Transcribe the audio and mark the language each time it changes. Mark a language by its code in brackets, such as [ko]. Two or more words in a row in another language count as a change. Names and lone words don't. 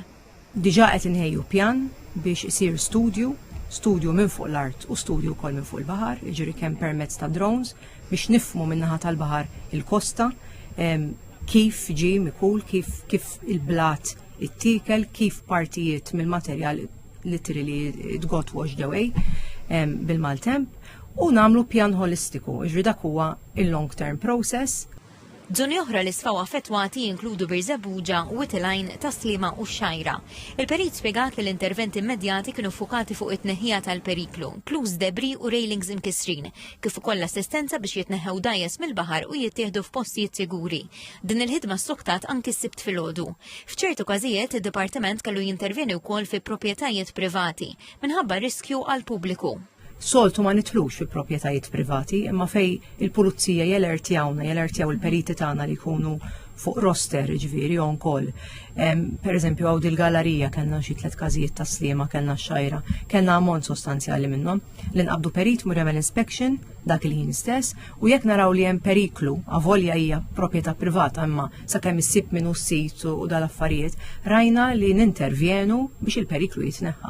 [mt] Diġà qed inħejju pjan biex isir studju minn fuq l-art u studju wkoll minn fuq il-baħar, jiġri kemm permezz ta' drones biex nifhmu min-naħa tal-baħar il-kosta, kif ġie mikul, kif il-blat ittiekel, kif partijiet mill-materjal li tgot [en] washed away [mt] bil-maltemp u nagħmlu pjan holistiku, jiġri dak huwa il- [en] long term process. [mt] Żoni oħra li sfaw affettwati jinkludu Birżebbuġa, Witilajn, Taslima u Xajra. Il-Perit spjegat li l-interventi immedjati kienu fukati fuq it-tneħħija tal-periklu, inkluż debri u railings imkisrin, kif ukoll assistenza biex jitneħħew dajjes mill-baħar u jittieħdu f'postijiet siguri. Din il-ħidma ssuktat anki s-sibt filgħodu. F'ċertu każijiet id-Dipartiment kellu jintervjeni wkoll fi proprjetajiet privati minħabba riskju għall-pubbliku. Soltu ma nitlux fi proprjetajiet privati, imma fej il-pulizija jelertjawna il-periti tagħna li jkunu fuq roster ġifieri [en] on call. [mt] Pereżempju hawn dil-gallerija kellna xi 3 każijiet ta' Sliema, kellna Xajra, kellna ammont sostanzjali minnhom li nqabdu perit mur jagħmel inspection dak il-ħin stess u jekk naraw li hemm periklu avolja hija proprjetà privata imma sakemm issib minnu s-sit u dal-affarijiet rajna li nintervjenu biex il-periklu jitneħħa.